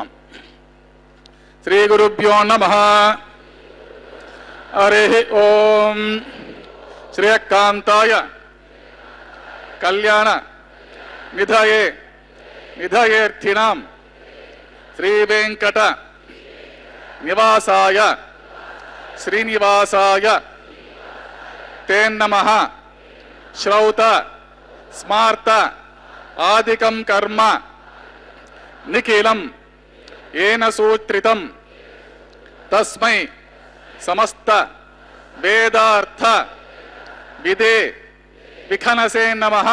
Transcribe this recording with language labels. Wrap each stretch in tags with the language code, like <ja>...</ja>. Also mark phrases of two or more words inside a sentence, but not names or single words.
<sa>శ్రీ గురుభ్యో నమః। హరి ఓం శ్రేయకాంతాయ కళ్యాణ నిధయే నిధయేర్థినాం శ్రీ వెంకట నివాసాయ శ్రీనివాసాయ ते नमः। श्रौत स्मार्त आदिकं कर्म निखिलं येन सूत्रितं तस्मै समस्त वेदार्थ विदे विखनसे नमः।</sa>